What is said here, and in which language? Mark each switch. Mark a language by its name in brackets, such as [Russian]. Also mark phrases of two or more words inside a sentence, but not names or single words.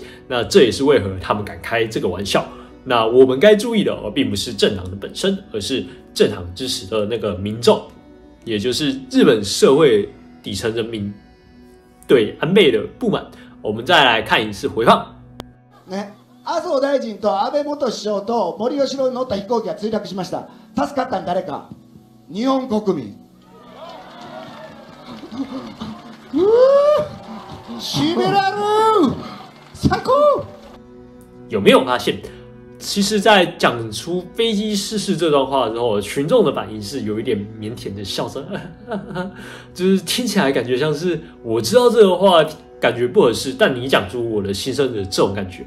[Chinese] 那这也是为何他们敢开这个玩笑。那我们该注意的并不是政党的本身，而是政党支持的那个民众，也就是日本社会底层人民对安倍的不满。我们再来看一次回放。 [Japanese] ね、麻生大臣と安倍元首相と森喜朗に乗った飛行機が墜落しました。助かったの誰か？日本国民。しびれる！最高！ [Chinese] 有没有发现？其实，在讲出飞机失事这段话之后，群众的反应是有一点腼腆的笑声，就是听起来感觉像是我知道这个话感觉不合适，但你讲出我的心声的这种感觉。